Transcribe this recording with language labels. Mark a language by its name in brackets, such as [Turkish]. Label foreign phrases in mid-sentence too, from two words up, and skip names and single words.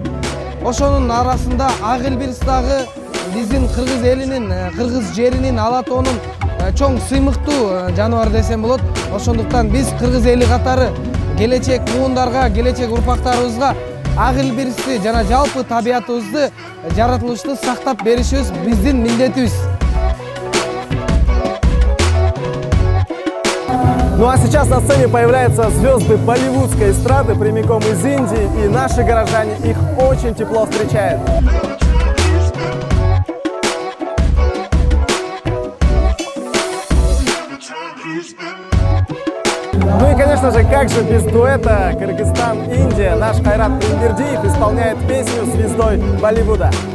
[Kyrgyz] Ошонун арасында ак илбирс дагы биздин кыргыз элинин, кыргыз жеринин, ала тоонун чоң сыймыктуу жаныбар десем болот. Ошондуктан биз кыргыз эли катары келечек муундарга, келечек урпактарыбызга ак илбирсти жана жалпы табиятыбызды, жаратылышты сактап беришибиз биздин милдетибиз. [Russian] Ну а сейчас на сцене появляются звезды болливудской эстрады прямиком из Индии, и наши горожане их очень тепло встречают. Ну и, конечно же, как же без дуэта Кыргызстан-Индия, наш Хайрат Эмирдиев исполняет песню звездой Болливуда.